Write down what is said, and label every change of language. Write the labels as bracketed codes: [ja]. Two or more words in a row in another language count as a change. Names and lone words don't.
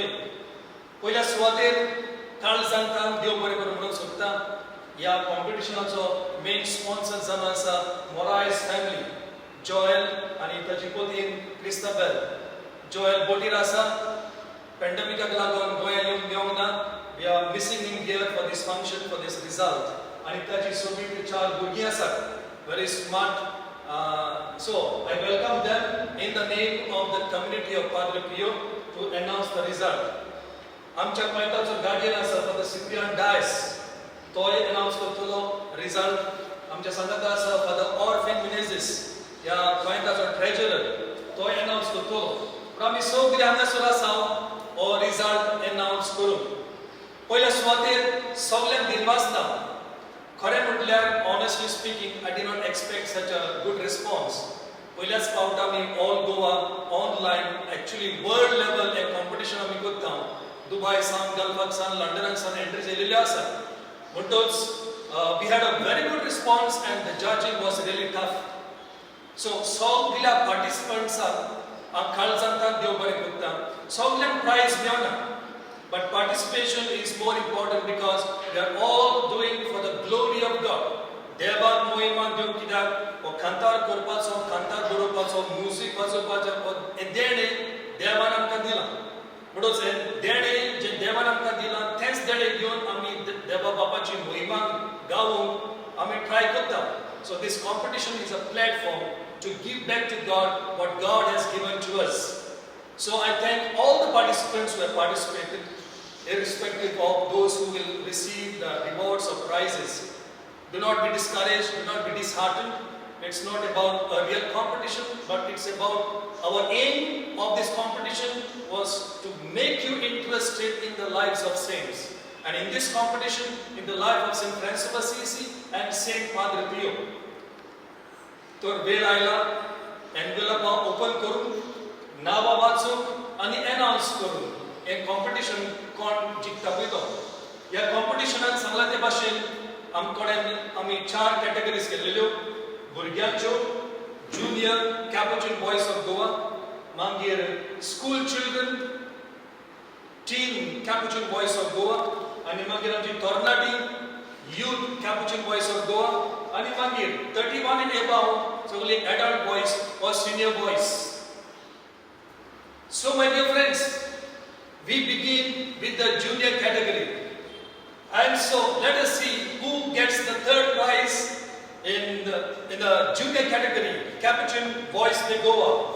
[kok] पयल्या सुवातेर काळजांकांक देव बरें करूं म्हणून सोदता. ह्या कॉम्पिटिशनाचो मेन स्पॉन्सर जावन आसा मोरायस फॅमिली, जॉयल आनी ताची पत्नी क्रिस्ताबेल. जॉयल बोटीर आसा, पॅन्डेमिकाक लागून गोंयांत येवंक मेळूंक ना. [en] We are missing him here for this function, for this result. [kok] आनी ताची सगळीं 4 भुरगीं आसात, [en] very smart. So I welcome them in the name of the community of Padre Pio to announce the result. [kok] आमच्या पॉइंटाचो गार्डियन आसा फॉर द सिप्रियन डायस, तोय अनाउन्स करतलो रिजल्ट. आमच्या संघात आसा फॉर द ऑर्फन मिनेझिस, ह्या पॉइंटाचो ट्रेजरर, तोय अनाउन्स करतलो. पूण आमी सगळीं हांगासर आसा हो रिजल्ट अनाउन्स करूंक. पयल्या सुवातेर सगळ्यांक दिनवासता. खरें म्हटल्यार [en] honestly speaking I did not expect such a good response. [kok] पयल्याच फावट आमी [en] all Goa online [kok] एक्चुअली [en] world level [kok] हें कॉम्पिटिशन आमी करता. दुबय सावन, गल्फाक सावन, लंडनाक सावन एंट्रीज येयलेल्यो आसात. [en] म्हणटच we had a very good response and the judging was really tough. [kok] सो सगळ्या पार्टिसिपंट्सांक हांव काळजांतान देव बरें करता. सगळ्यांक प्रायज मेळना, [en] but participation is more important because we are all doing for the glory of God. देवाक मोहिमा दिवंक कित्याक हो खांतार करपाचो, खांतार बरोवपाचो, म्युजीक वाजोवपाचो हें देणें देवान आमकां दिलां. म्हणूच हें देणें जें देवान आमकां दिलां तेंच देणें घेवन आमी देवा बापाची मोहिमा गावूंक आमी ट्राय करता. So this competition is a platform to give back to God what God has given to us. So I thank all the participants who have participated, irrespective of those who will receive the rewards or prizes. Do not be discouraged, do not be disheartened. It's not about a real competition, but it's about our aim of this competition was to make you interested in the lives of saints. And in this competition, in the life of Saint Francis of Assisi and Saint Padre Pio. [kok] तर वेळ आयला [en] envelope open [kok] करून नावां वाचूंक आनी अनाउन्स करून हें कॉम्पिटिशन कोण जिखता पळय तो. ह्या कॉम्पिटिशनाक सांगला ते भाशेन आमी 4 कॅटेगरीज केल्लेल्यो. भुरग्यांच्यो, ज्युनियर कॅपुचिन बॉयज ऑफ गोवा, मागीर स्कूल चिल्ड्रन, टीन कॅपुचिन बॉयज ऑफ गोवा, आनी मागीर आमची तरणाटी यूथ कॅपुचिन बॉयज ऑफ गोवा, आनी मागीर 31 [en] and above [kok] सगळी [en] adult boys or senior boys. So my dear friends, we begin with the junior category. And so let us see who gets the 3rd prize in the junior category, Capuchin Boys de Goa.